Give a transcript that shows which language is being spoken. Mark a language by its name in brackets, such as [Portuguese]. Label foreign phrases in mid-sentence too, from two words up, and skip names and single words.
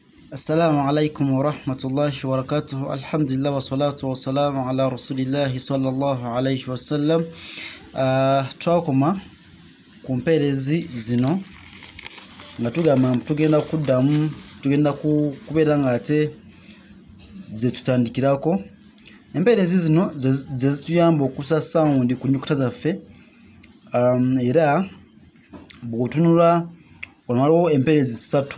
[Arabic] السلام عليكم ورحمة الله وبركاته. الحمد لله والصلاة والسلام على رسول الله صلى الله عليه وسلم. [Ganda] Twakoma ku mpeerezi zino nga tugamba tugenda kuddamu tugenda kubeera nga ate ze tutandikirako. Empeerezi zino ze zituyamba okussa sound ku nnyukuta zaffe, era bw'otunula wano waliwo empeerezi ssatu.